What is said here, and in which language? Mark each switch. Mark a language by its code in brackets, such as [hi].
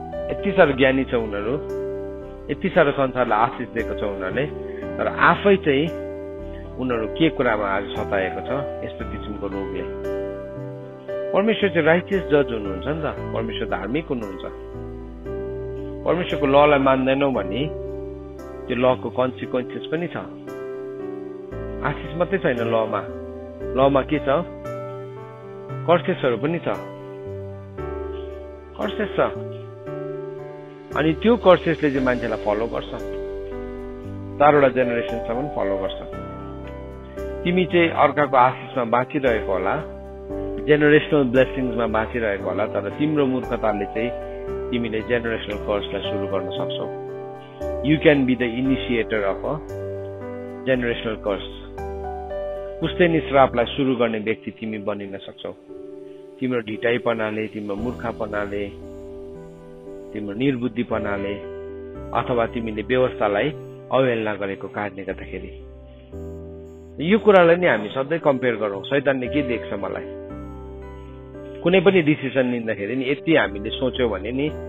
[ne] यति साह्रो ज्ञानी छ उनीहरू, यति साह्रो संसारलाई आशिष दिएको छ उनीहरूले, तर आफै चाहिँ उनीहरू के कुरामा आज सताएको छ? यस्तो किसिमको रोगले। परमेश्वर चाहिँ राइचियस जज हुनुहुन्छ नि त, परमेश्वर धार्मिक हुनुहुन्छ। परमेश्वरको ललाई मान्दैनौ भने त्यो लको कन्सिक्वेन्सेस पनि छ। आशिष मात्रै छैन लमा, लमा के छ? कर्सेसहरू पनि छ, कर्सेस छ। अनि त्यो कर्सेसले चाहिँ मान्छेलाई फलो गर्छ, 4वटा जेनेरेसनसम्म फलो गर्छ। तिमी चाहिँ अर्काको आशिषमा बाँचिरहेको होला, जेनेरेसनल ब्लेसिङ्समा बाँचिरहेको होला, तर तिम्रो मूर्खताले चाहिँ तिमीले जेनेरेसनल कर्सलाई सुरु गर्न सक्छौ। [en] You can be the initiator of a generational curse. [ne] पुस्तैनी श्रापलाई सुरु गर्ने व्यक्ति तिमी बनिन सक्छौ। तिम्रो ढिटाइपनाले, तिम्रो मूर्खपनाले, तिम्रो निर्बुद्धिपनाले, अथवा तिमीले व्यवस्थालाई अवहेलना गरेको कारणले गर्दाखेरि। यो कुरालाई नि हामी सधैँ कम्पेयर गरौँ। शैतानले के देख्छ मलाई? कुनै पनि डिसिसन लिँदाखेरि नि यति हामीले सोच्यौँ भने नि